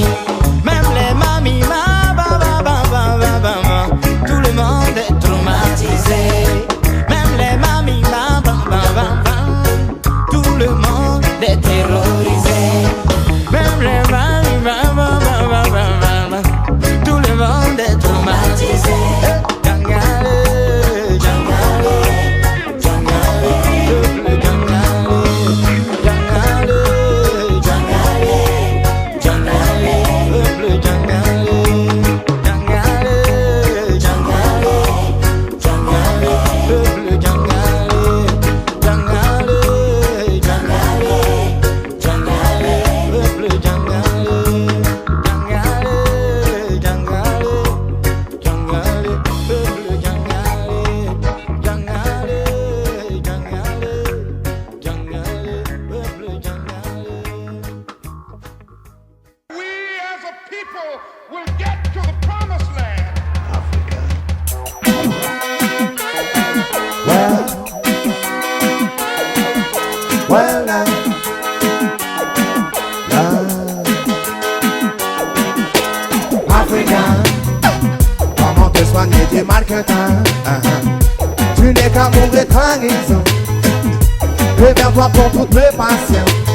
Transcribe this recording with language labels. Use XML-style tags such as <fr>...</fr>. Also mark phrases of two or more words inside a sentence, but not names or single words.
<fr>Même les mamies, tout le monde est traumatisé. Même les mamies, tout le monde est terrorisé. Même les mamies, tout le monde est traumatisé. Djangale, Djangale, Djangale, peuple Djangale, Djangale, Djangale, Djangale, peuple Djangale, Djangale, Djangale, Djangale, peuple Djangale, Djangale, Djangale, Djangale, peuple Djangale, Djangale, Djangale, Djangale, peuple Djangale, Djangale, Djangale, Djangale, peuple Djangale.</fr> <en>We as a people will get to the promised land. Well,</en> <fr>Africain, comment te soigner du mal que t'as? Tu n'es qu'amour et trahison. Réveille-toi pour toutes mes passions.</fr>